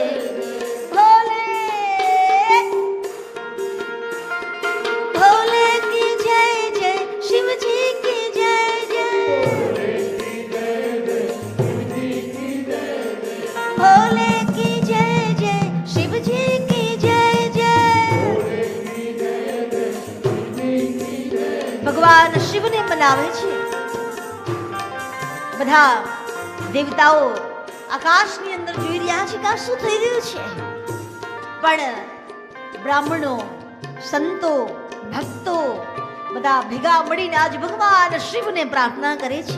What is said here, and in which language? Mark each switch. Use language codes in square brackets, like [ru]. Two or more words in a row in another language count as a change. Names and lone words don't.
[hi] भोले भोले की जय जय, शिव जी की जय जय. भोले की जय जय, शिव जी की जय जय. [gu] ભગવાન શિવને મનાવે છે. બધા દેવતાઓ આકાશની અંદર જોઈ રહ્યા છે કે આ શું થઈ રહ્યું છે. પણ બ્રાહ્મણો, સંતો, ભક્તો બધા ભેગા મળીને આજ ભગવાન શિવને પ્રાર્થના કરે છે.